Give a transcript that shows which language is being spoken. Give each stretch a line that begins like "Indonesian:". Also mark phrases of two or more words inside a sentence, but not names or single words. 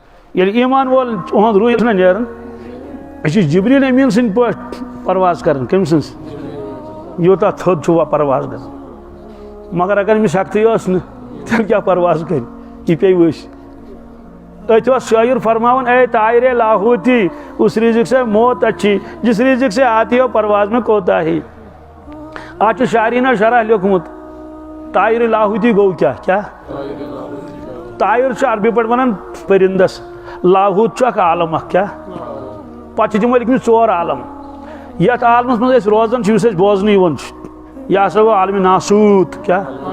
Kashmiri: یل ایمان وول اہد روح نا نیران جبریل امین سند پٲٹھۍ پرواز کران کم سنس یوتاہ تھوٚد چھُ پرواز گژھان مگر اگر أمِس ہٮ۪کتھٕے ٲس نہٕ تیٚلہِ کیٛاہ پرواز کرِ یہِ پیٚیہِ ؤسۍ أتھۍ اوس شٲعر فرماوان
Urdu: اے طائرِ لاہوتی اس رزق سے موت اچھی جس رزق سے آتی ہو پرواز میں کوتاہی
Kashmiri: آج چھُ شاعرینو شرح لیوکھمُت طائرِ لاہوتی گوٚو کیٛاہ طائر چھُ عربی پٲٹھۍ ونان پٔرِندس لاہوت چھُ اکھ عالم اکھ کیٛاہ پتہٕ چھِ تِمو لیکھمٕتۍ 4 عالم یتھ عالمس منٛز أسۍ روزان چھِ یُس اَسہِ بوزنہٕ یِوان چھُ یہِ ہسا گوٚو عالمِ ناسوٗت کیٛاہ